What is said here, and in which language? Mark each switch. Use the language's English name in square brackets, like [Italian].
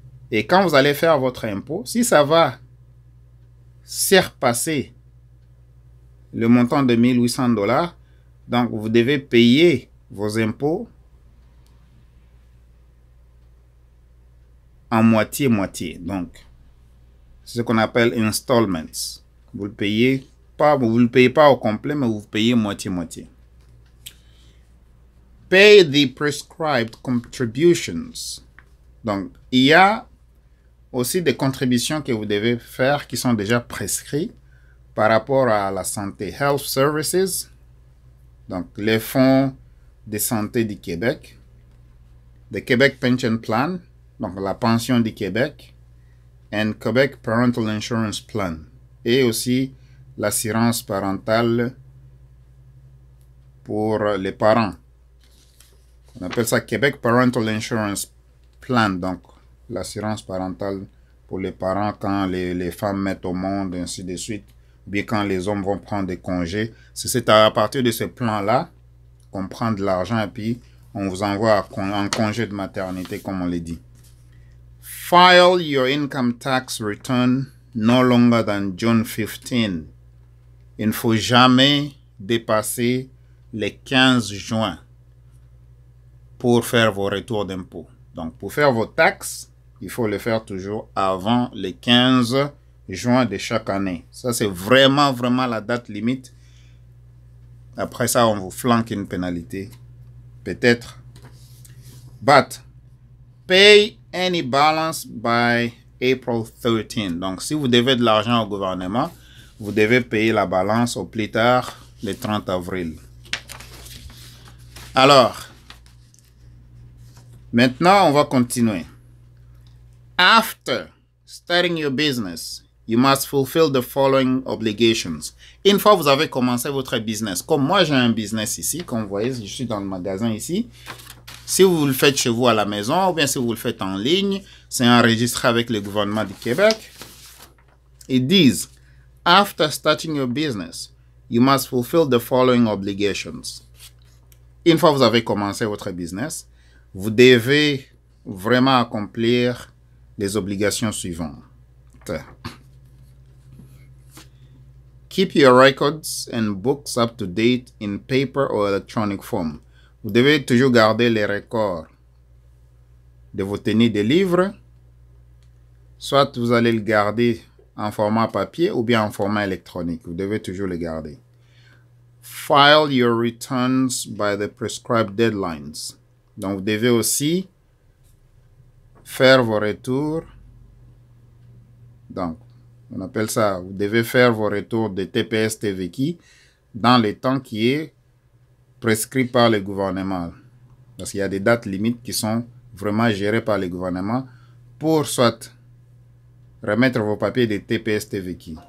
[French] et quand vous allez faire votre impôt, si ça va surpasser le montant de 1 800 $, donc vous devez payer vos impôts en moitié-moitié. Donc, C'est ce qu'on appelle installments. Vous le payez pas, vous le payez pas au complet, mais vous payez moitié-moitié. [English] Pay the prescribed contributions. [French] Donc, il y a aussi des contributions que vous devez faire qui sont déjà prescrites par rapport à la santé. Health Services, donc les fonds de santé du Québec, le Québec Pension Plan, donc la pension du Québec, and Québec Parental Insurance Plan, et aussi l'assurance parentale pour les parents. On appelle ça Québec Parental Insurance Plan, donc l'assurance parentale pour les parents quand les femmes mettent au monde, ainsi de suite, ou bien quand les hommes vont prendre des congés. C'est à partir de ce plan-là qu'on prend de l'argent et puis on vous envoie en congé de maternité, comme on l'a dit. [English] File your income tax return no longer than June 15. [French] Il ne faut jamais dépasser les 15 juin pour faire vos retours d'impôts. Donc, pour faire vos taxes, il faut le faire toujours avant le 15 juin de chaque année. Ça, c'est vraiment la date limite. Après ça, on vous flanque une pénalité. Peut-être. [English] But, pay any balance by April 13. [French] Donc, si vous devez de l'argent au gouvernement, vous devez payer la balance au plus tard le 30 avril. Alors, maintenant, on va continuer. [English] After starting your business, you must fulfill the following obligations. [French] Une fois que vous avez commencé votre business, comme moi j'ai un business ici, comme vous voyez, je suis dans le magasin ici. Si vous le faites chez vous à la maison, ou bien si vous le faites en ligne, c'est enregistré avec le gouvernement du Québec. Ils disent, [English] after starting your business, you must fulfill the following obligations. [French] Une fois que vous avez commencé votre business, vous devez vraiment accomplir les obligations suivantes. [English] Keep your records and books up to date in paper or electronic form. [French] Vous devez toujours garder les records de vos tenues de livres. Soit vous allez le garder en format papier ou bien en format électronique. Vous devez toujours le garder. [English] File your returns by the prescribed deadlines. [French] Donc, vous devez aussi faire vos retours. Donc, on appelle ça, vous devez faire vos retours de TPS TVQ dans le temps qui est prescrit par le gouvernement. Parce qu'il y a des dates limites qui sont vraiment gérées par le gouvernement pour soit remettre vos papiers de TPS TVQ.